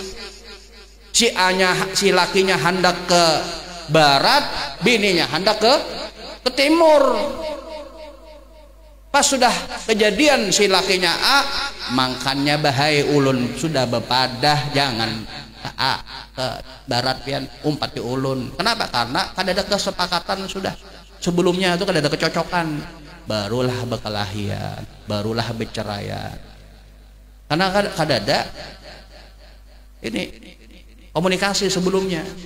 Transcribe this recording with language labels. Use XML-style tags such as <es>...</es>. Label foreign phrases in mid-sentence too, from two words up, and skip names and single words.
<bjn>Si lakinya hendak ke barat, bininya hendak ke timur. Pas sudah kejadian si lakinya A, mangkannya bahaya ulun sudah bepadah, jangan ke A ke barat pian umpat di ulun. Kenapa? Karena kada ada kesepakatan sudah sebelumnya itu kada ada kecocokan, barulah berkelahian, barulah berceraian. Karena kada ada ini komunikasi sebelumnya.</bjn>